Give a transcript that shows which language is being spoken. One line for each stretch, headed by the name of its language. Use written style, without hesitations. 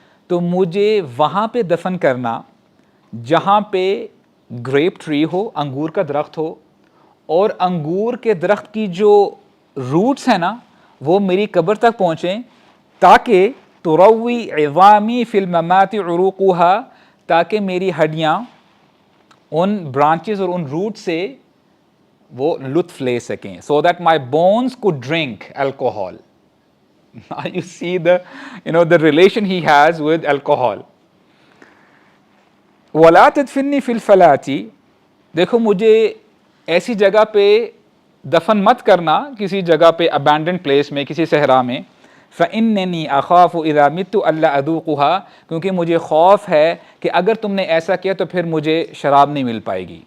Urdu: تو مجھے وہاں پہ دفن کرنا جہاں پہ گریپ ٹری ہو، انگور کا درخت ہو، اور انگور کے درخت کی جو روٹس ہیں نا وہ میری قبر تک پہنچیں، تاکہ
Arabic: تروی عظامی فی الممات عروقها،
Urdu: تاکہ میری ہڈیاں ان برانچز اور ان روٹ سے وہ لطف لے سکیں،
English: so that my bones could drink alcohol. Now you see the relation he has with alcohol.
Arabic: وَلَا تَدْفِنِّي فِي الْفَلَاةِ،
Urdu: دیکھو مجھے ایسی جگہ پہ دفن مت کرنا، کسی جگہ پہ ابینڈنڈ پلیس میں، کسی صحرا میں.
Arabic: فَإِنَّنِي أَخَافُ إِذَا مِتُّ أَلَّا أَذُوقُهَا،
Urdu: کیونکہ مجھے خوف ہے کہ اگر تم نے ایسا کیا تو پھر مجھے شراب نہیں مل پائے گی.